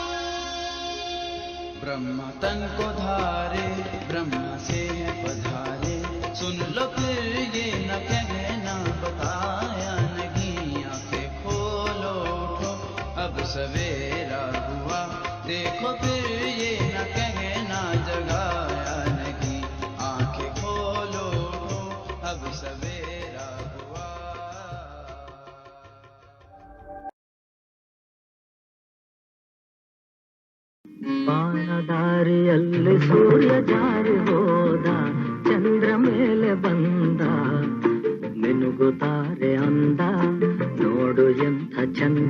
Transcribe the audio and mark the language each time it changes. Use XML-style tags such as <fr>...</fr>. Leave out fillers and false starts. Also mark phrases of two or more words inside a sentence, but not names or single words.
<hi>ब्रह्म तन को धारे, ब्रह्म से है पधारे, सुन लो फिर ये न कहना बताया नहीं। आँखें खोलो उठो अब सवेरा हुआ, देखो फिर ये न कहना जगाया नहीं। आँखें खोलो उठो अब सवेरा हुआ।</hi> <kn>ಬಾನದಾರಿಯಲ್ಲಿ ಸೂರ್ಯ ಜಾರಿ ಹೋದ, ಚಂದ್ರ ಮೇಲೆ ಬಂದ, ಮಿನುಗುತ್ತಾರೆ ಅಂದ, ನೋಡು ಎಂಥ ಚಂದ.</kn>